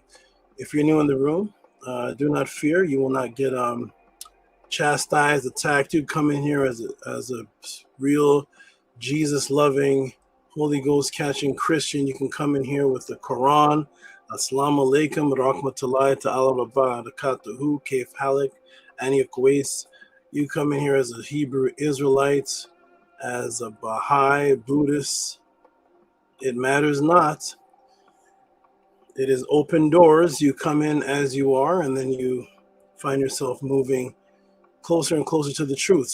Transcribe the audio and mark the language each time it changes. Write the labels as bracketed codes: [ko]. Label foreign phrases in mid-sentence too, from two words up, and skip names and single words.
[en] If you're new in the room, do not fear. You will not get chastised, attacked. You come in here as a real Jesus-loving, Holy Ghost-catching Christian. You can come in here with the Quran. [ar] السلام عليكم، رحمة الله تعالى وبركاته، كيف حالك، أنا كويس. [en] You come in here as a Hebrew Israelite, as a Baha'i, Buddhist. It matters not. It is open doors. You come in as you are, and then you find yourself moving closer and closer to the truth.